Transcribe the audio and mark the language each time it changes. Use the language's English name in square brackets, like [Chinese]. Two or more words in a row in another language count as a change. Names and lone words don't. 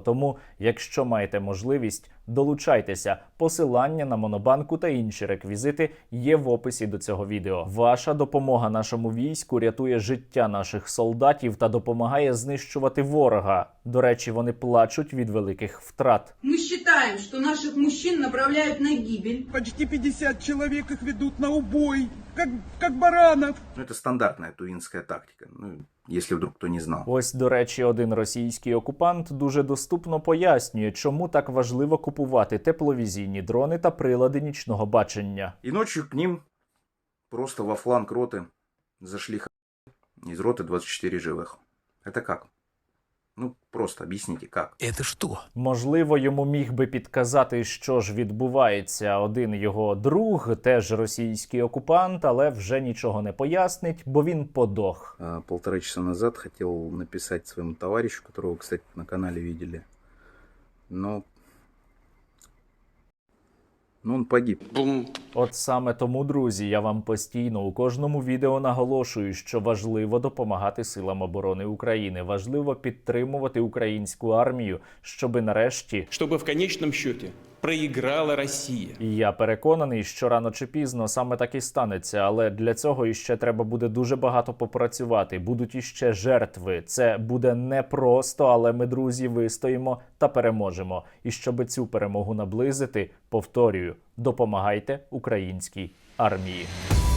[Ukrainian] Тому, якщо маєте можливість, долучайтеся. Посилання на Монобанку та інші реквізити є в описі до цього відео. Ваша допомога нашому війську рятує життя наших солдатів та допомагає знищувати ворога. До речі, вони плачуть від великих втрат. [Russian] Мы считаем, что наших мужчин направляют на гибель. Почти 50 человек их ведут на убой, как баранов. Это стандартная тувинская тактика, если вдруг кто не знал. [Ukrainian] Ось, до речі, один російський окупант дуже доступно пояснює, чому так важливо купувати тепловізійні дрони та прилади нічного бачення. [Russian] И ночью к ним просто во фланг роты зашли из роты 24 живых. Это как? Ну, просто объясните, как. Это что? [Ukrainian] Можливо, йому міг би підказати, що ж відбувається один його друг, теж російський окупант, але вже нічого не пояснить, бо він подох. [Russian] 1,5 часа назад хотел написать своему товарищу, которого, кстати, на канале видели. Но он погиб. [Ukrainian] От саме тому, друзі, я вам постійно у кожному відео наголошую, що важливо допомагати силам оборони України, важливо підтримувати українську армію, щоби нарешті... [Russian] Чтобы в конечном счете проиграла Россия. [Ukrainian] І я переконаний, що рано чи пізно саме так і станеться, але для цього іще треба буде дуже багато попрацювати, будуть іще жертви. Це буде непросто, але ми, друзі, вистоїмо та переможемо. І щоби цю перемогу наблизити, повторюю, допомагайте українській армії.